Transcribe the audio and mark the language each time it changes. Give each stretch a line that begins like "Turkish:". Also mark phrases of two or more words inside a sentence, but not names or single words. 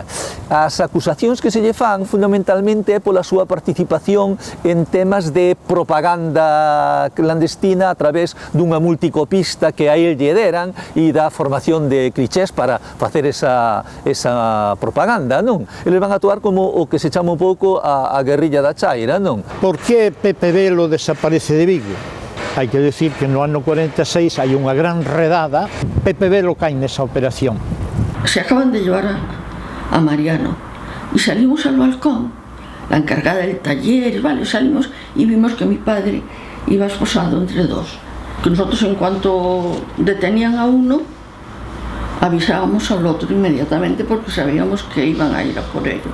Galician: As acusacións que se lle fan fundamentalmente é pola súa participación en temas de propaganda clandestina a través dunha multicopista que a él lle deran e da formación de clichés para facer esa propaganda, non? Eles van a actuar como o que se chama un pouco a guerrilla da chaira, non? Por que Pepe Velo desaparece de Vigo? Hai que decir que no ano 46 hai unha gran redada, Pepe Velo cae nesa operación.
Spanish: Se acaban de llevar a Mariano y salimos al balcón, la encargada del taller, vale, salimos y vimos que mi padre iba esposado entre dos. Que nosotros, en cuanto detenían a uno, avisábamos al otro inmediatamente porque sabíamos que iban a ir a por ello.